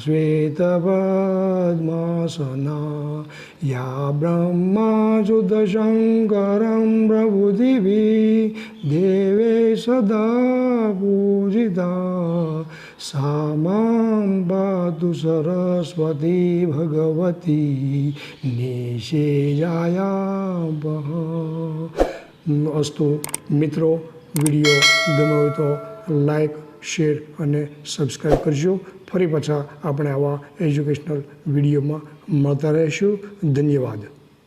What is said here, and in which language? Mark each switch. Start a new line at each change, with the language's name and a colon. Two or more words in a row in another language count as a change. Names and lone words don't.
Sanskrit: श्वेतपद्मासना, या ब्रह्माच्युतशङ्करं प्रभुदिभिः देवे सदा पूजिता, सा मां पातु सरस्वती भगवती निषेजायापः।
Gujarati: અસ્તુ મિત્રો, વિડિયો ગમ્યો હોય તો લાઈક, શેર અને સબસ્ક્રાઈબ કરજો। ફરી પાછા આપણે આવા એજ્યુકેશનલ વિડીયોમાં મળતા રહીશું। ધન્યવાદ।